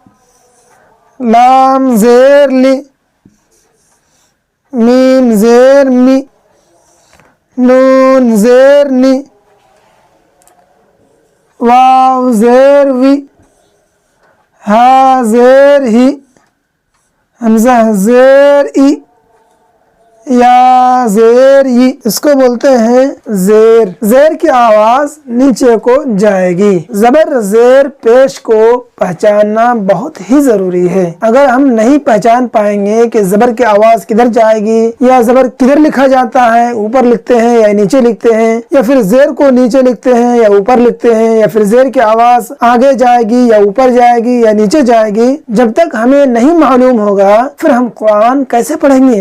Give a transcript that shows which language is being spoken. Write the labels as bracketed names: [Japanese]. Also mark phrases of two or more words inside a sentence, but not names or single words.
[Urdu] لام زیر لی، میم زیر می، نون زیر نی، واو زیر وی، ہا زیر ہی، حمزہ زیر ای، یا زیر ی، اس کو بولتے ہیں زیر۔ زیر کی آواز نیچے کو جائے گی۔ زبر زیر پیش کو پہچاننا بہت ہی ضروری ہے۔ اگر ہم نہیں پہچان پائیں گے کہ زبر کی آواز کدھر جائے گی، یا زبر کدھر لکھا جاتا ہے، اوپر لکھتے ہیں یا نیچے لکھتے ہیں، یا پھر زیر کو نیچے لکھتے ہیں یا اوپر لکھتے ہیں، یا پھر زیر کی آواز آگے جائے گی یا اوپر جائے گی یا نیچے جائے گی، جب تک ہمیں نہیں معلوم ہوگا پھر ہم قرآن کیسے پڑھیں گے؟